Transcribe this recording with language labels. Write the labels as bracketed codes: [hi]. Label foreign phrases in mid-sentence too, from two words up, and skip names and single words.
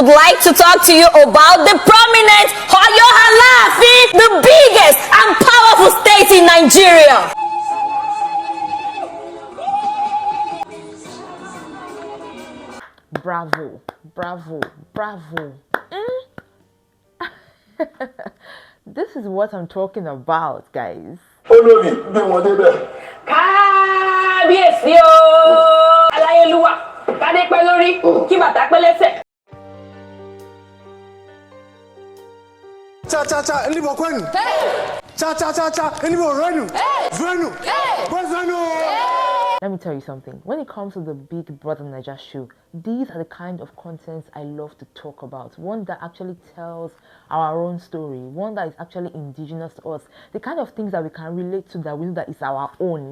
[en] like to talk to you about the prominent Oyo Alaafin, the biggest and powerful state in Nigeria. Bravo, bravo, bravo. This is what I'm talking about, guys. [yo] Kábíyèsí o, aláyélúwà, kádé pẹ́ lórí, kí bàtà pẹ́ lẹ́sẹ̀. [en] Cha cha cha, anybody Koyin? Cha cha cha cha, anybody Renu? Venu? Where's Venu? Let me tell you something. When it comes to the Big Brother Naija show, these are the kind of contents I love to talk about. One that actually tells our own story. One that is actually indigenous to us. The kind of things that we can relate to, that we know that is our own.